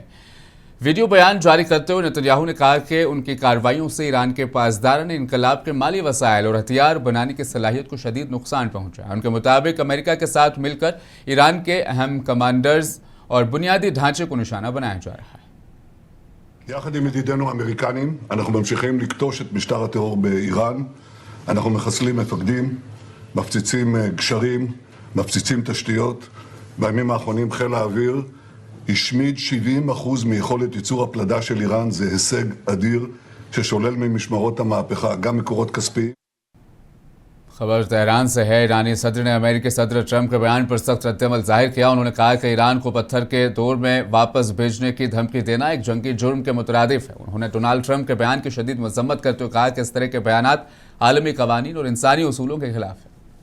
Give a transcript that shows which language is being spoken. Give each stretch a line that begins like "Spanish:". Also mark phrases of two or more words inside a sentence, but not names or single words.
Urdu: ویڈیو بیان جاری کرتے ہوئے نیتن یاہو نے کہا کہ ان کی کارروائیوں سے ایران کے پاسداران انقلاب کے مالی وسائل اور ہتھیار بنانے کی صلاحیت کو شدید نقصان پہنچا ہے. ان کے مطابق امریکہ کے ساتھ مل کر ایران کے اہم کمانڈرز اور بنیادی ڈھانچے کو نشانہ بنایا جا رہا ہے.
Hebrew: יחד עם ידידינו האמריקנים, אנחנו ממשיכים לקטוש את משטר הטרור באיראן. אנחנו מחסלים מפקדים, מפציצים גשרים, מפציצים תשתיות. בימים האחרונים חיל האוויר השמיד 70% מיכולת ייצור הפלדה של איראן. זה הישג אדיר ששולל ממשמרות המהפכה גם מקורות כספיים.
Urdu: خبر تہران سے ہے. ایرانی صدر نے امریکی صدر ٹرمپ کے بیان پر سخت ردعمل ظاہر کیا. انہوں نے کہا کہ ایران کو پتھر کے دور میں واپس بھیجنے کی دھمکی دینا ایک جنگی جرم کے مترادف ہے. انہوں نے ڈونلڈ ٹرمپ کے بیان کی شدید مذمت کرتے ہوئے کہا کہ اس طرح کے بیانات عالمی قوانین اور انسانی اصولوں کے خلاف ہے.